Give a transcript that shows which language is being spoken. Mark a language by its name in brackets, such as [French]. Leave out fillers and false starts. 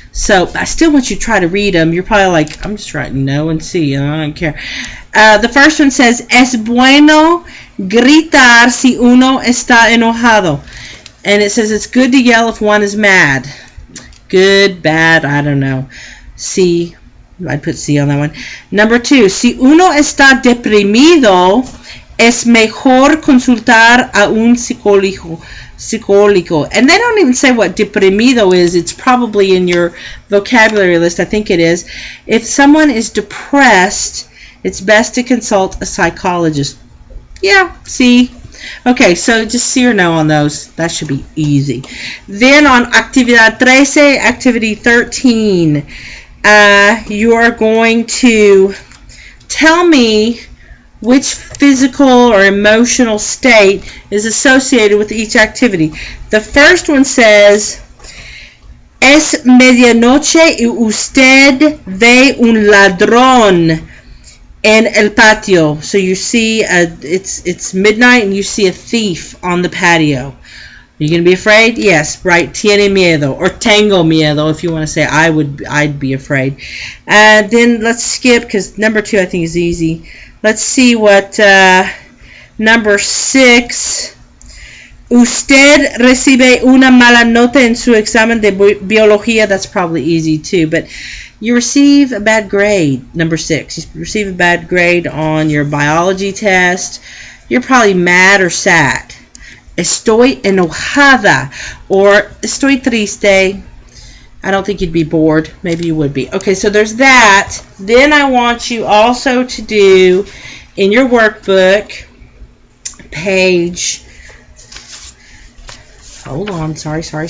[English] So I still want you to try to read them. You're probably like, I'm just writing no and C, I don't care. The first one says, [Spanish] es bueno gritar si uno está enojado. [English] And it says it's good to yell if one is mad. Good, bad, I don't know. C, I'd put C on that one. Number 2, [Spanish] si uno está deprimido, es mejor consultar a un psicólogo. [English] And they don't even say what deprimido is. It's probably in your vocabulary list. I think it is. If someone is depressed, it's best to consult a psychologist. Yeah, C. Okay, so just C or no on those. That should be easy. Then on actividad 13, activity 13, you are going to tell me which physical or emotional state is associated with each activity. The first one says, [Spanish] es medianoche y usted ve un ladrón en el patio. [English] So you see, it's midnight and you see a thief on the patio. Are you going to be afraid? Yes, right. [Spanish] Tiene miedo, [English] or [Spanish] tengo miedo [English] if you want to say I'd be afraid. Then let's skip, because number 2 I think is easy. Let's see what number 6. [Spanish] Usted recibe una mala nota en su examen de biología. [English] That's probably easy too, but you receive a bad grade. Number 6. You receive a bad grade on your biology test. You're probably mad or sad. [Spanish] Estoy enojada, or estoy triste. [English] I don't think you'd be bored. Maybe you would be. Okay, so there's that. Then I want you also to do in your workbook, page, hold on, sorry.